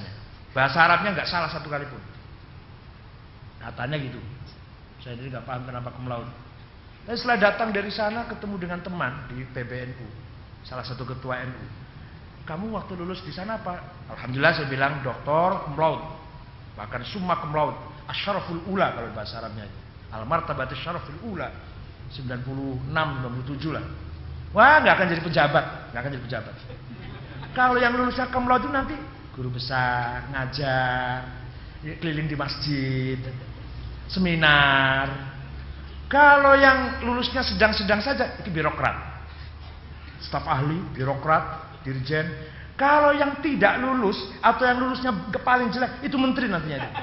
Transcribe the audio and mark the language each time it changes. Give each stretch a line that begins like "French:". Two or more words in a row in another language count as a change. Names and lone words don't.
Indonesian: Bahasa Arabnya nggak salah satu kali pun. Katanya gitu. Saya sendiri nggak paham kenapa ke Melaut. Tapi setelah datang dari sana ketemu dengan teman di PBNU, salah satu ketua NU. Kamu waktu lulus di sana apa? Alhamdulillah saya bilang doktor
Latin: cum laude,
Indonesian: bahkan
Latin: summa cum laude,
Arabic: الشرف الأولى
Indonesian: kalau bahasa Arabnya.
Arabic: المرتبة الشرف الأولى, 96, 97 lah.
Indonesian: Wah, nggak akan jadi pejabat, Kalau yang lulusnya
Latin: cum laude
Indonesian: itu nanti guru besar, ngajar, keliling di masjid, seminar. Kalau yang lulusnya sedang-sedang saja, itu birokrat, staf ahli, birokrat, dirjen. Kalau yang tidak lulus atau yang lulusnya paling jelek, itu menteri nantinya itu.